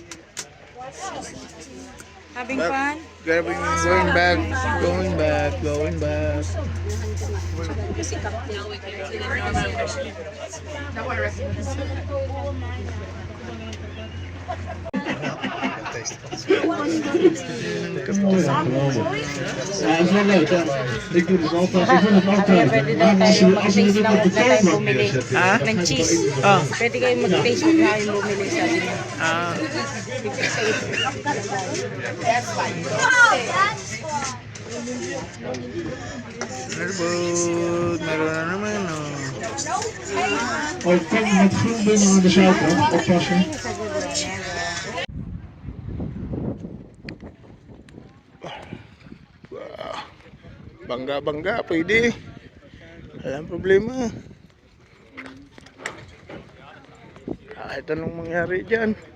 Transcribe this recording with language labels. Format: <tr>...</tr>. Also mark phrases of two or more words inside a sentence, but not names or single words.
<en>Having fun? Going back, going back, going back.</en> <tl>Kasi captain.</tl> <nl>Mooi, ja, geweldig. Ja, dat is wel leuk, hè. Ik doe het altijd. Ik vind het altijd.</nl> <tl>Pwede daw</tl> <nl>Maar</nl> <tl>tayo</tl> <nl>als je dit</nl> <tl>mag-taste</tl> <nl>op de</nl> <tl>na tayo</tl> <nl>toonbank</nl> <tl>bumili.</tl> <nl>neerzet, Ah? dan</nl> <tl>Ng</tl> <nl>ga je</nl> <tl>cheese.</tl> <nl>het wel even-</nl> <tl>Pwede kayo mag-taste na tayo bumili sa niya.</tl> <en>Ah, boat.</en> <tl>Meron na naman, oh.</tl> <nl>Oh, kom met groen binnen aan de zijkant. Oppassen.</nl> <en>Wow.</en> <tl>Bangga-bangga, pwede. Walang problema. Kahit anong mangyari dyan.</tl>